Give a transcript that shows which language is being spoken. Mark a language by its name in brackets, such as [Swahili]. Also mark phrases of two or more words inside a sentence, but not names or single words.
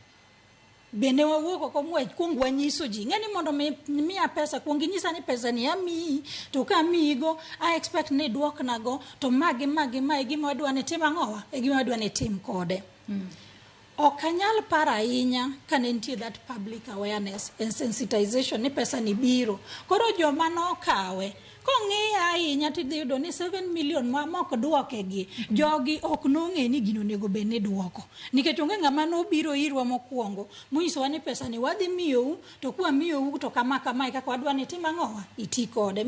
[Luo (Kenya and Tanzania)] Bende wawuok oko kuong wanyiso ji ng'eni mondo miya pesa kuong inyisa ni pesa ni amiyi, to ka amiyigo [English] I expect [Luo (Kenya and Tanzania)] ni duoknago to magi gima wadwa ni tim ang'owa e gima wadwa ni tim kode. Ok anyal para ahinya ka ne nitie [English] that public awareness and sensitization [Luo (Kenya and Tanzania)] ni pesa ni biro. Koro joma nokawe kong'iyo ahinya tidhi yudo ni 7 million mok duoke gi jogi ok nong'e ni gino nego bed ni duoko, nikech onge ng'ama nobiro irwa mokwongo monyisowa ni pesa ni wadhi miyou to kwa miyou to kama kaka wadwa ni tim ang'owa iti kode.